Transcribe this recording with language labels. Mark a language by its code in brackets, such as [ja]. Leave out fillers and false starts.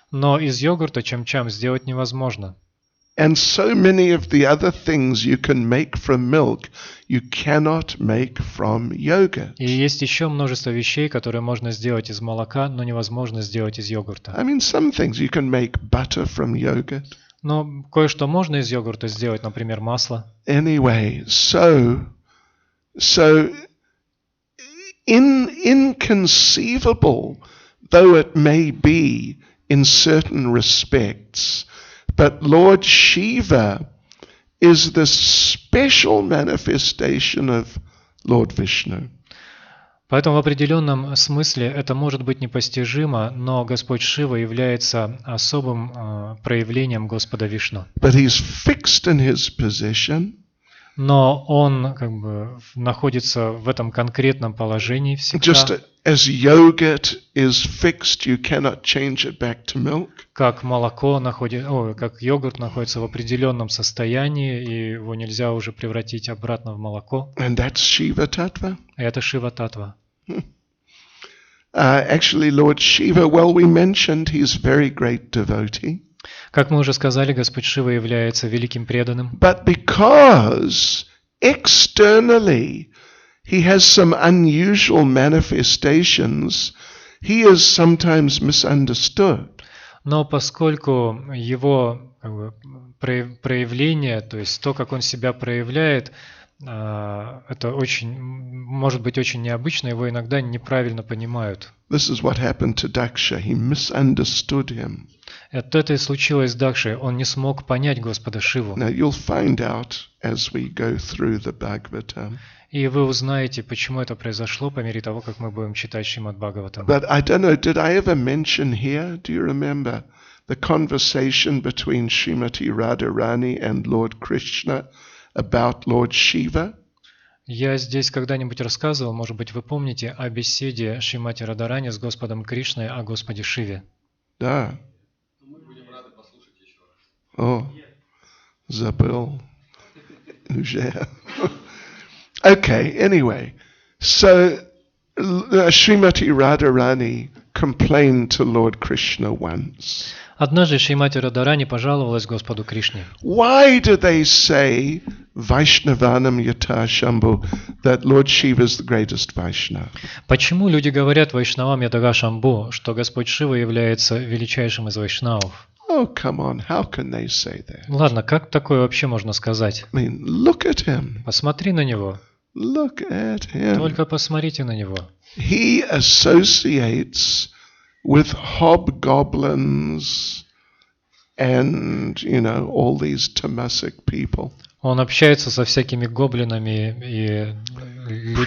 [ru] Но из йогурта чам-чам сделать невозможно. [en] And so many of the other things you can make from milk, you cannot make from yogurt. [ru] И есть еще множество вещей, которые можно сделать из молока, но невозможно сделать из йогурта. [en] I mean, some things you can make butter from yogurt. [ru] Но кое-что можно из йогурта сделать, например, масло. [en] Anyway, so inconceivable though it may be in certain respects, but Lord Shiva is the special manifestation of Lord Vishnu. [ru] Поэтому в определенном смысле это может быть непостижимо, но Господь Шива является особым проявлением Господа Вишну. [en] But he's fixed in his position. [ru] Но он как бы находится в этом конкретном положении всегда. [en] Just as yogurt is fixed, you cannot change it back to milk. [ru] Как как йогурт находится в определенном состоянии, и его нельзя уже превратить обратно в молоко. [en] And that's Shiva Tattva. [ru] Это Шива Татва. [en] Actually, Lord Shiva, well, we mentioned he's very great devotee. [ru] Как мы уже сказали, Господь Шива является великим преданным. [en] But because externally he has some unusual manifestations, he is sometimes misunderstood. [ru] Но поскольку его проявление, то есть то, как он себя проявляет, это может быть очень необычно, его иногда неправильно понимают. [en] This is what happened to Daksha. He misunderstood him. [ru] Это и случилось с Дакшей. Он не смог понять Господа Шиву. [en] Now you'll find out as we go through the Bhagavatam. [ru] И вы узнаете, почему это произошло по мере того, как мы будем читать Шримад Бхагаватам. [en] But I don't know, did I ever mention here, do you remember, the conversation between Srimati Radharani and Lord Krishna about Lord Shiva? [ru] Я здесь когда-нибудь рассказывал, может быть, вы помните о беседе Шримати Радharani с Господом Кришной о Господе Шиве. Да. О, забыл. Уже. [en] Okay, anyway. So, Srimati Radharani complained to Lord Krishna once. [ru] Однажды Шримати Радharani пожаловалась Господу Кришне. [en] Why do they say Vaishnavanam Yata Shambhu, that Lord Shiva is the greatest Vaishnava? [ru] Почему люди говорят Вайшнавам Ядага Шамбу, что Господь Шива является величайшим из вайшнавов? [en] Oh, come on, how can they say that? [ru] Ладно, как такое вообще можно сказать? [en] I mean, look at him. [ru] Посмотри на него. [en] Look at him. [ru] Только посмотрите на него. [en] He associates with hobgoblins and, all these tamasic people. [ru] Он общается со всякими гоблинами и людьми в